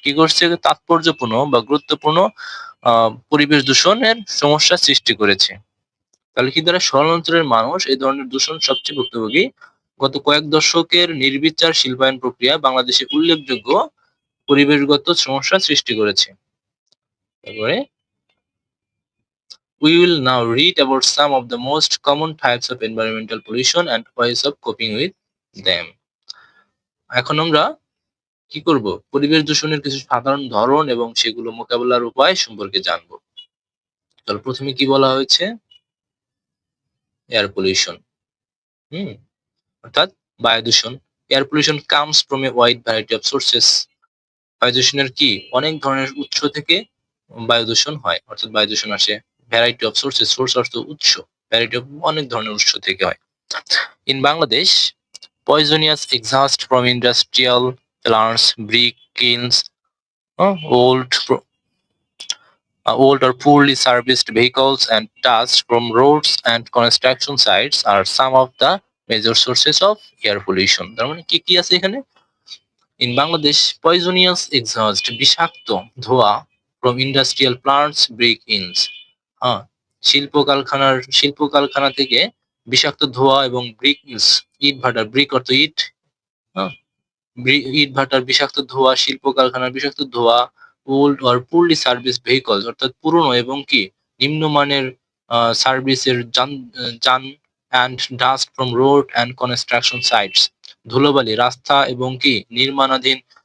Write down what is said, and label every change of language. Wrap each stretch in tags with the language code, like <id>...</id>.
<bn>কি করছে, তাৎপর্যপূর্ণ বা গুরুত্বপূর্ণ পরিবেশ দূষণের সমস্যা সৃষ্টি করেছে। তাহলে কি দ্বারা শহর অঞ্চলের মানুষ এই ধরনের দূষণ সবচেয়ে ভুক্তভোগী। গত কয়েক দশকের নির্বিচার শিল্পায়ন প্রক্রিয়া বাংলাদেশে উল্লেখযোগ্য পরিবেশগত সমস্যা সৃষ্টি করেছে। তারপরে</bn> <en>we will now read about some of the most common types of environmental pollution and ways of coping with them.</en> <bn>এখন আমরা কি করব, পরিবেশ দূষণের কিছু সাধারণ ধরন এবং সেগুলো মোকাবেলার উপায় সম্পর্কে জানবো। তাহলে প্রথমে কি বলা হয়েছে, এয়ার পলিউশন। হুম অর্থাৎ বায়ু দূষণ।</bn> <en>Air pollution comes from a wide variety of sources.</en> <bn>বায়ু দূষণের কি অনেক ধরনের উৎস থেকে বায়ু দূষণ হয়, অর্থাৎ বায়ু দূষণ আসে</bn> <en>variety of sources,</en> <bn>সোর্স অর্থ উৎস, ভ্যারাইটি অফ অনেক ধরনের উৎস থেকে হয়।</bn> <en>In Bangladesh poisonous exhaust from industrial plants, brick kilns, old, old or poorly serviced vehicles, and dust from roads and construction sites are some of the major sources of air pollution.</en> <bn>তার মানে কি কি আছে এখানে,</bn> <en>in Bangladesh poisonous exhaust</en> <bn>বিষাক্ত ধোঁয়া</bn> <en>from industrial plants, brick kilns,</en> <bn>হ্যাঁ শিল্প কারখানা থেকে বিষাক্ত ধোঁয়া এবং ব্রিক ইনস ইট ভাটার, ব্রিক অর্থ ইট, হ্যাঁ ইট ভাটার বিষাক্ত ধোঁয়া, শিল্প কারখানার বিষাক্ত ধোঁয়া,</bn> <en>old or poorly service vehicles</en> <bn>অর্থাৎ পুরনো এবং কি নিম্নমানের সার্ভিসের যান</bn> <en>and dust from road and construction sites,</en> <bn>ধুলোবালি রাস্তা এবং কি নির্মাণাধীন</bn>